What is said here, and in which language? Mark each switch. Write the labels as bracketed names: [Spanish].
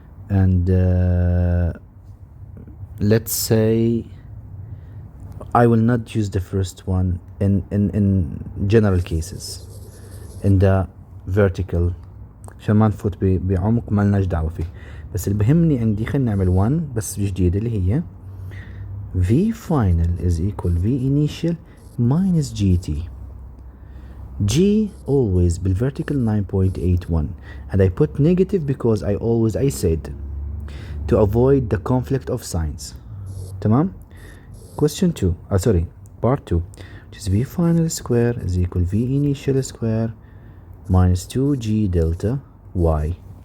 [English] And let's say I will not use the first one in general cases in the vertical [Arabic] عشان ما نفوت بعمق ما لناش دعوة فيه. بس اللي بهمني عندي خلينا نعمل 1 بس جديدة اللي هي [English] v final is equal v initial minus gt. G always بالvertical 9.81 and I put negative because I said to avoid the conflict of signs. [Arabic] تمام. [English] Question 2, part 2, which is v final square is equal v initial square minus 2g delta y.